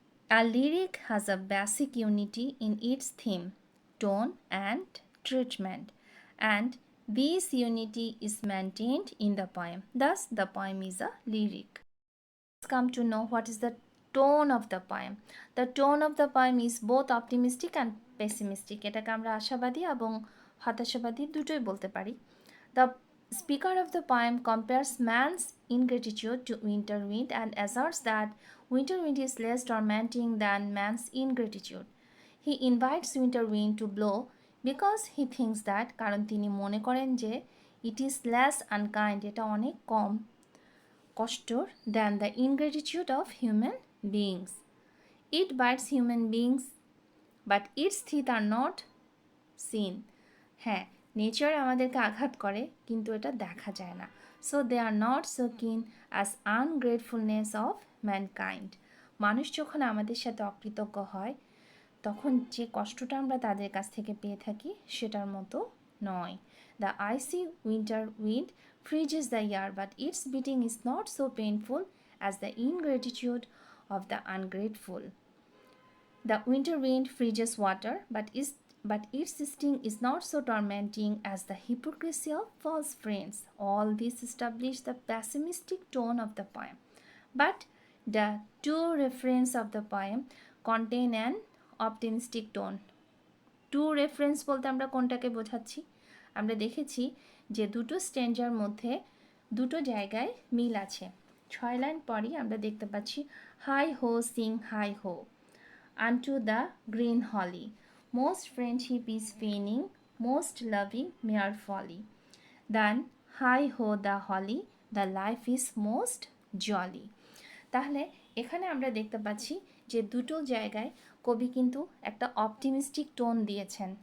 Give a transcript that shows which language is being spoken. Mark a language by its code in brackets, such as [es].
[en] A lyric has a basic unity in its theme, tone, and treatment, and this unity is maintained in the poem. Thus, the poem is a lyric. Let's come to know what is the tone of the poem. The tone of the poem is both optimistic and pessimistic. [bn] এটাকে আমরা আশাবাদী এবং হতাশাবাদী দুটোই বলতে পারি। [en] The speaker of the poem compares man's ingratitude to winter wind and asserts that winter wind is less tormenting than man's ingratitude. He invites winter wind to blow because he thinks that, [bn] কারণ তিনি মনে করেন যে [en] it is less unkind, [bn] এটা অনেক কম কষ্টর [en] than the ingratitude of human beings. It bites human beings, but its teeth are not seen. [bn] হ্যাঁ, nature আমাদেরকে আঘাত করে কিন্তু এটা দেখা যায় না। [en] So they are not so keen as ungratefulness of mankind. [bn] মানুষ যখন আমাদের সাথে অকৃতজ্ঞ হয় তখন যে কষ্টটা আমরা তাদের কাছ থেকে পেয়ে থাকি সেটার মতো নয়। [en] The icy winter wind freezes the air, but its beating is not so painful as the ingratitude of the ungrateful. The winter wind freezes water, but its sting is not so tormenting as the hypocrisy of false friends. All this establish the pessimistic tone of the poem. But the two refrains of the poem contain an optimistic tone. [bn] Two reference বলতে আমরা কোনটাকে বোঝাচ্ছি? আমরা দেখেছি যে দুটো স্ট্যান্জার মধ্যে দুটো জায়গায় মিল আছে। 6 লাইন পরই আমরা দেখতে পাচ্ছি [en] Hi ho sing hi ho unto the green holly, most friendship is feigning, most loving mere folly. Then hi ho the holly, the life is most jolly. [bn] তাহলে এখানে আমরা দেখতে পাচ্ছি যে দুটো জায়গায় কবি কিন্তু একটা অপটিমিস্টিক টোন দিয়েছেন।